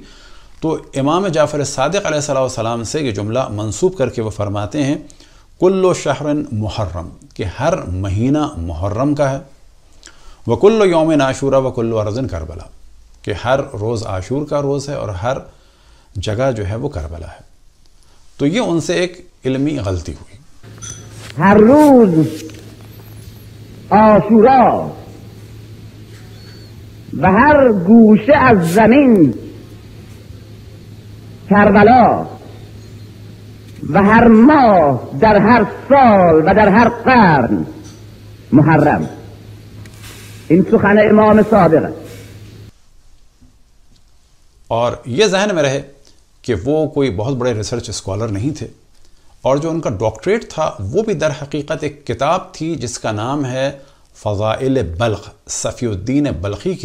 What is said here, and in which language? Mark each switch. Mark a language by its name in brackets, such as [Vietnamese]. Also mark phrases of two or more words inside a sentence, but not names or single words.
[Urdu] تو امام جعفر صادق علیہ السلام سے یہ جملہ منسوب کر کے وہ فرماتے ہیں [Arabic] کل شہر محرم، [Urdu] کہ ہر مہینہ محرم کا ہے. [Arabic] وکل یوم عاشورہ وکل ارض کربلا، [Urdu] کہ ہر روز عاشور کا روز ہے اور ہر جگہ جو ہے وہ کربلا ہے. تو یہ ان سے ایک علمی غلطی ہوئی. [Persian] ہر روز عاشورا و ہر گوشه از زمین کربلا و هر ماه در هر سال و در هر قرن محرم. این سخن امام صادق [Urdu] ہے. اور یہ ذہن میں رہے کہ وہ کوئی بہت بڑے ریسرچ اسکالر نہیں تھے، اور جو ان کا ڈاکٹریٹ تھا وہ بھی در حقیقت ایک کتاب تھی جس کا نام ہے فضائل بلخ، صفی الدین بلخی کی.